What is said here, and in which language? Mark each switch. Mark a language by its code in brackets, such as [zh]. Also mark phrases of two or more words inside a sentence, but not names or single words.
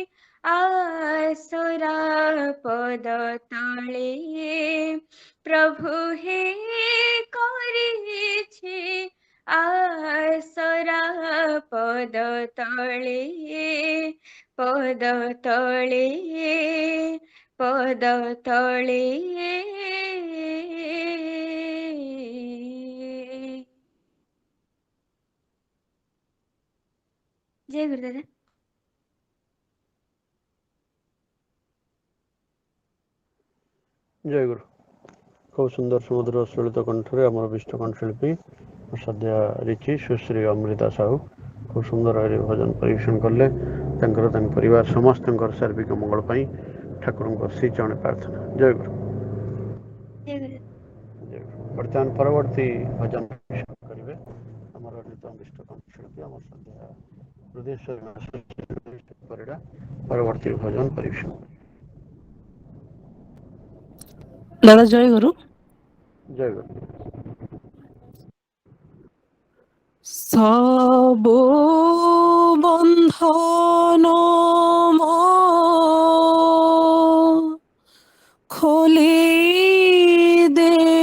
[bn] আসরা পদ তলে প্রভু হে করিছি আসরা পদ তলে পদ তলে পদ তলে জয় গুরু দাদা [or] ଜୟ ଗୁରୁ। ଖୁବ୍ ସୁନ୍ଦର ସୁମଧୁର ସୁଳିତ କଣ୍ଠରେ ଆମର ବିଷ୍ଟ କଣ୍ଠଶିଳ୍ପୀ ସଦ୍ୟା ରିଚି ସୁଶ୍ରୀ ଅମୃତା ସାହୁ ଖୁବ୍ ସୁନ୍ଦର ଭାବରେ ଭଜନ ପରିବେଷଣ କଲେ। ତାଙ୍କର ତାଙ୍କ ପରିବାର ସମସ୍ତଙ୍କର ସାର୍ବିକ ମଙ୍ଗଳ ପାଇଁ ଠାକୁରଙ୍କ ଶ୍ରୀଚରଣରେ ପ୍ରାର୍ଥନା। ଜୟ ଗୁରୁ। ବର୍ତ୍ତମାନ ପରବର୍ତ୍ତୀ ଭଜନ ପରିବେଷଣ କରିବେ ଆମର ନୂତନ ବିଷ୍ଟ କଣ୍ଠଶିଳ୍ପୀ ଆମର ସଦ୍ୟା ହୃଦୟେଶ୍ୱର ପରିଡ଼ା ପରବର୍ତ୍ତୀ ଭଜନ ପରିବେଷଣ। ଦାଦା ଜୟ ଗୁରୁ। ଜୟ ଗୁରୁ। [bn] সব বন্ধন খোলি দে